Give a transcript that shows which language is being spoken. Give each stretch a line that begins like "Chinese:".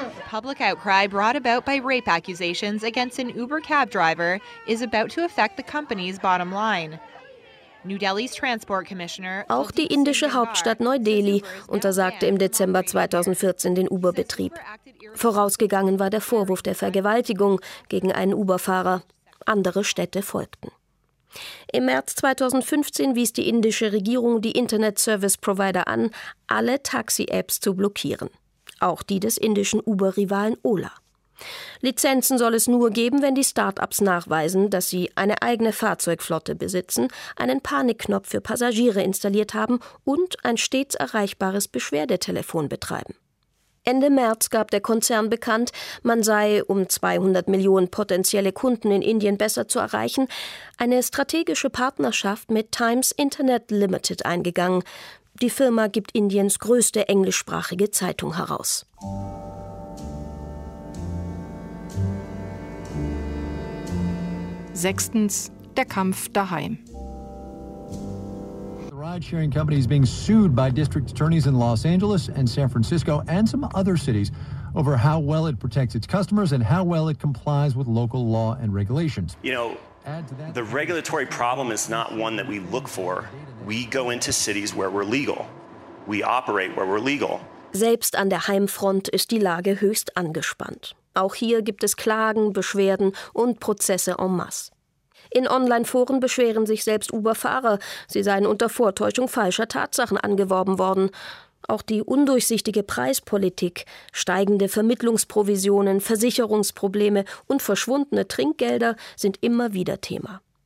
English: Public outcry brought about by rape accusations against an Uber cab driver is about to affect the company's bottom line. New Delhi's Transport Commissioner.
German: Auch die indische Hauptstadt Neu-Delhi untersagte im Dezember 2014 den Uber-Betrieb. Vorausgegangen war der Vorwurf der Vergewaltigung gegen einen Uber-Fahrer. Andere Städte folgten. Im März 2015 wies die indische Regierung die Internet-Service-Provider an, alle Taxi-Apps zu blockieren. Auch die des indischen Uber-Rivalen Ola. Lizenzen soll es nur geben, wenn die Start-ups nachweisen, dass sie eine eigene Fahrzeugflotte besitzen, einen Panikknopf für Passagiere installiert haben und ein stets erreichbares Beschwerdetelefon betreiben. Ende März gab der Konzern bekannt, man sei, um 200 Millionen potenzielle Kunden in Indien besser zu erreichen, eine strategische Partnerschaft mit Times Internet Limited eingegangen. Die Firma gibt Indiens größte englischsprachige Zeitung heraus. Sechstens, der Kampf daheim.
English: Ride-sharing company is being sued by district attorneys in Los Angeles and San Francisco and some other cities over how well it protects its customers and how well it complies with local law and regulations. You know, the regulatory problem is not one that we look for. We go into cities where we're legal. We operate where we're legal.
German: Selbst an der Heimfront ist die Lage höchst angespannt. Auch hier gibt es Klagen, Beschwerden und Prozesse en masse. In Online-Foren beschweren sich selbst Uber-Fahrer. Sie seien unter Vortäuschung falscher Tatsachen angeworben worden. Auch die undurchsichtige Preispolitik, steigende Vermittlungsprovisionen, Versicherungsprobleme und verschwundene Trinkgelder sind immer wieder Thema.